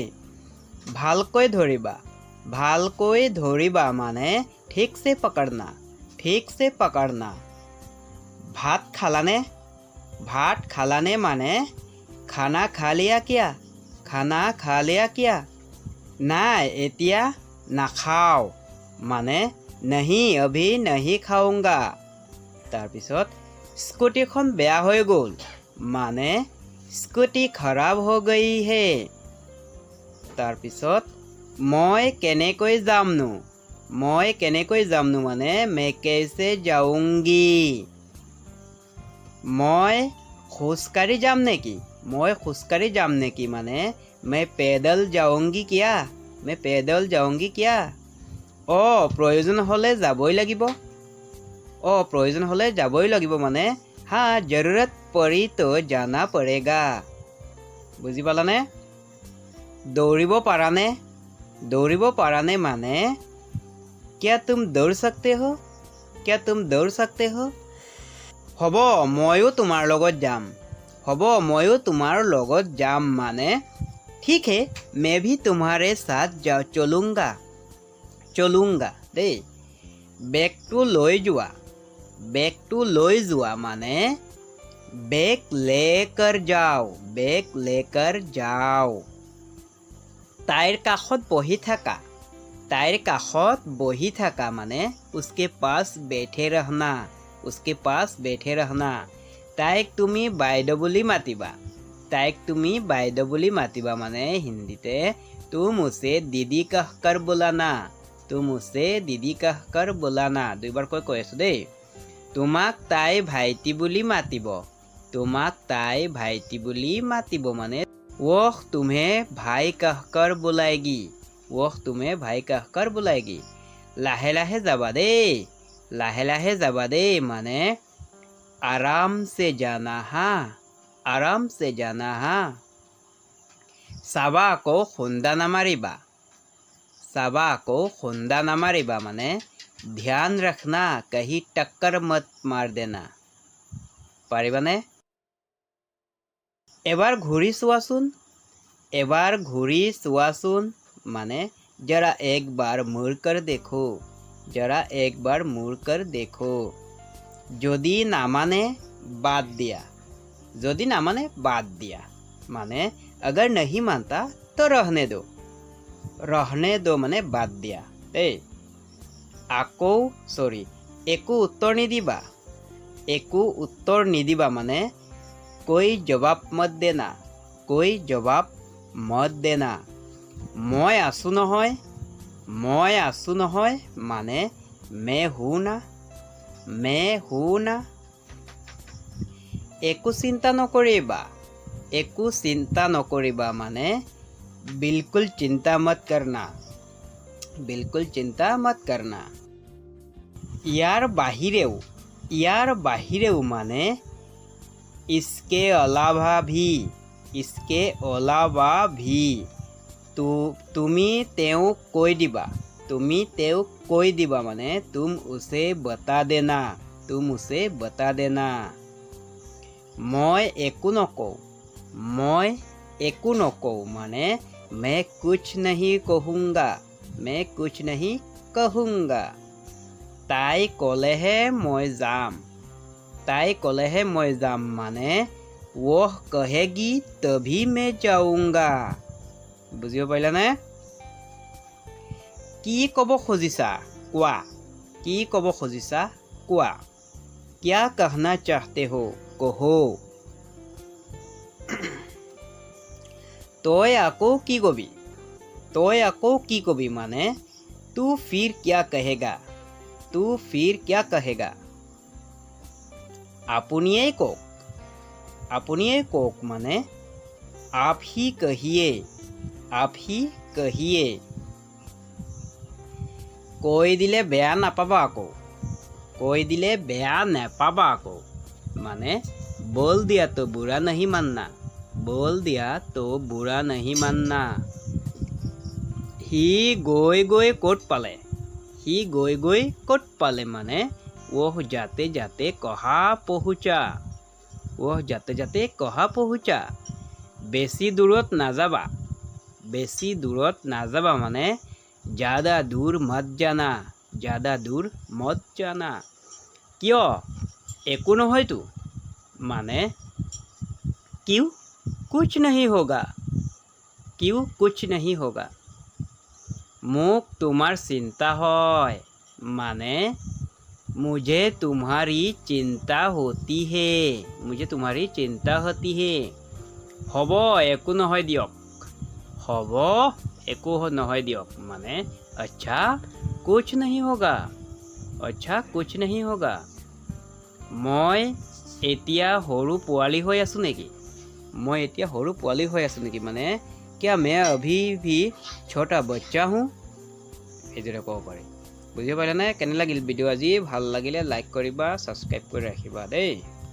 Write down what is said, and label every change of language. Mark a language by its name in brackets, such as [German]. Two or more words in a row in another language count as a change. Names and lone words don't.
[Assamese] ভালকৈ ধৰিবা মানে [Hindi] ठीक से पकड़ना। [Assamese] ভাত খালানে মানে [Hindi] खाना खा लिया किया नहीं [Assamese] এতিয়া নাখাওঁ মানে [Hindi] नहीं अभी नहीं खाऊंगा। [Assamese] তাৰপিছত স্কুটিখন বেয়া হৈ গ'ল মানে [Hindi] स्कूटी ख़राब हो गई है। [Assamese] তাৰপিছত মই কেনেকৈ যামনো মানে [Hindi] मैं कैसे जाऊंगी। [Assamese] মই খোজকাঢ়ি যাম নেকি মানে [Hindi] मैं पैदल जाऊंगी क्या। [Assamese] প্ৰয়োজন হ'লে যাবই লাগিব মানে [Hindi] हाँ जरूरत पड़ी तो जाना पड़ेगा। [Assamese] বুজি পালানে? দৌৰিব পাৰানে মানে [Hindi] क्या तुम दौड़ सकते हो। [Assamese] হ'ব ময়ো তোমাৰ লগত যাম মানে [Hindi] ठीक है मैं भी तुम्हारे साथ चलूंगा [Assamese] দেই। বেগটো লৈ যোৱা মানে [Hindi] बैग लेकर जाओ। [Assamese] তাইৰ কাষত বহি থাকা মানে [Hindi] उसके पास बैठे रहना। [Assamese] তাইক তুমি বাইদেউ বুলি মাতিবা মানে হিন্দীতে [Hindi] तुम उसे दीदी कहकर बुलाना। [Assamese] দুইবাৰকৈ কৈ আছো দেই। তোমাক তাই ভাইটি বুলি মাতিব মানে [Hindi] वह तुम्हें भाई कहकर बुलाएगी। [Assamese] লাহে লাহে যাবা দেই মানে [Hindi] आराम से जाना हाँ। [Assamese] চাবা আকৌ খুন্দা নামাৰিবা মানে [Hindi] ध्यान रखना कहीं टक्कर मत मार देना। [Assamese] পাৰিবানে? এবাৰ ঘূৰি চোৱাচোন মানে [Hindi] जरा एक बार मुड़ कर देखो। [Assamese] যদি নামানে বাদ দিয়া মানে [Hindi] अगर नहीं मानता तो रहने दो [Assamese] মানে বাদ দিয়া দেই। একো উত্তৰ নিদিবা মানে [Hindi] कोई जवाब मत देना। [Assamese] মই আছো নহয় মানে [Hindi] मैं हूँ ना। [Assamese] একো চিন্তা নকৰিবা মানে [Hindi] बिल्कुल चिंता मत करना। [Assamese] ইয়াৰ বাহিৰেও মানে [Hindi] इसके अलावा भी [Assamese] তুমি তেওঁক কৈ দিবা মানে [Hindi] तुम उसे बता देना। [Assamese] মই একো নকওঁ মানে [Hindi] मैं कुछ नहीं कहूँगा। [Assamese] তাই ক'লেহে মই যাম মানে [Hindi] वह कहेगी तभी मैं जाऊँगा। [Assamese] বুজিব পাৰিলানে? কি ক'ব খুজিছা কোৱা। [Hindi] क्या कहना चाहते हो कहो। [Assamese] তই আকৌ কি কবি মানে [Hindi] तू फिर क्या कहेगा। [Assamese] আপুনিয়েই কওক মানে [Hindi] आप ही कहिए। [Assamese] কৈ দিলে বেয়া নাপাবা আকৌ মানে [Hindi] बोल दिया तो बुरा नहीं मानना। [Assamese] সি গৈ গৈ ক'ত পালে সি গৈ গৈ ক'ত পালে মানে [Hindi] वह जाते जाते कहाँ पहुँचा वह जाते जाते कहाँ पहुँचा [Assamese] বেছি দূৰত নাযাবা মানে [Hindi] ज़्यादा दूर मत [Assamese] जाना কিয় একো নহয়তো মানে [Hindi] क्यों कुछ नहीं होगा [Assamese] মোক তোমাৰ চিন্তা হয় মানে [Hindi] मुझे तुम्हारी चिंता होती है [Assamese] হ'ব একো নহয় দিয়ক মানে [Hindi] अच्छा कुछ नहीं होगा [Assamese] মই এতিয়া সৰু পোৱালি হৈ আছোঁ নেকি মানে [Hindi] क्या मैं अभी भी छोटा बच्चा हूँ [Assamese] এইদৰে ক'ব পাৰি বুজি পালে নে কেনে লাগিল ভিডিঅ' আজি ভাল লাগিলে লাইক কৰিবা ছাবস্ক্ৰাইব কৰি ৰাখিবা দেই